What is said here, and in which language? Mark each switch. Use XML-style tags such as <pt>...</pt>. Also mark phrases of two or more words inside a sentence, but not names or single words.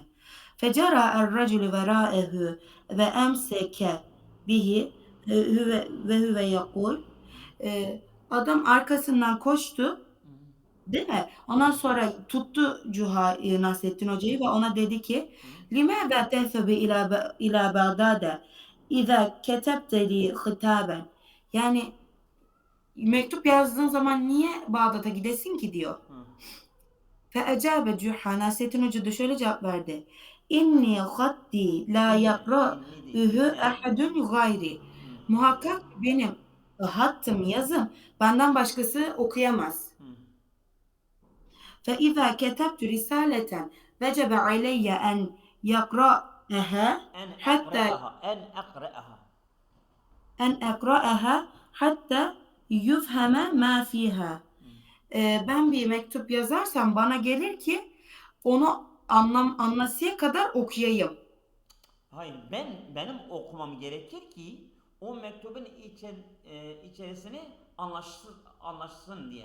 <ar>فجرى الرجل وراءه وأمسك به وهو يقول.</ar> <tr>Adam arkasından koştu. hı, Değil mi? Ondan sonra tuttu Nasrettin Hoca'yı ve ona dedi ki hı.</tr> <ar>لِمَاذَا تَذْهَبُ ila بَغْدَادَ اِذَا كَتَبْتَ لِي خِتَابًا.</ar> <tr>Yani mektup yazdığın zaman niye Bağdat'a gidesin ki diyor. Hı.</tr> <ar>فَاَجَابَ Cuha.</ar> <tr>Nasrettin Hoca da şöyle cevap verdi.</tr> <ar>إن خطي لا</ar> <tr>İnni değil,</tr> <ar>yakra'ühü</ar> <tr>ben.</tr> <ar>أحد غيري. Hı,</ar> <tr>Muhakkak benim hattım, yazım benden başkası okuyamaz. hı.</tr> <ar>فإذا كتبت رسالة وجب علي أن يقرأها En حتى أقرأها، أن أقرأها. حتى يفهم ما فيها. Hı.</ar> <tr>Ben bir mektup yazarsam bana gelir ki onu anlasıya kadar okuyayım. Hayır, benim okumam gerekir ki o mektubun içerisini anlaşsın diye.</tr>